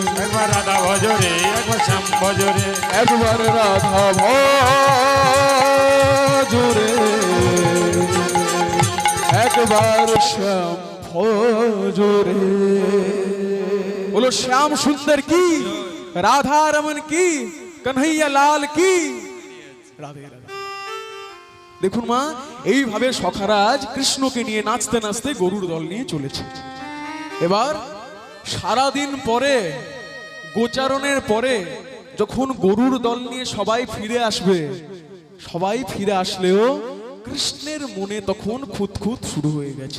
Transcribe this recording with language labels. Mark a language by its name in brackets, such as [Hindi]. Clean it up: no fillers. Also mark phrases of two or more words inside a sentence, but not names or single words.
[Hindi] एक बार राधा भजो रे, एक बार श्याम भजो रे, एक बार राधा भजो रे, एक बार श्याम भजो रे। बोलो श्याम सुंदर की, राधा रमन की, कन्हैया लाल की, राधे राधे। [Bangla] দেখুন মা, এইভাবে সখারাজ কৃষ্ণকে নিয়ে নাচতে নাচতে গরুর দল নিয়ে চলেছে। এবার সারাদিন পরে, গোচারণের পরে যখন গরুর দল নিয়ে সবাই ফিরে আসবে, সবাই ফিরে আসলেও কৃষ্ণের মনে তখন খুঁতখুঁত শুরু হয়ে গেছে।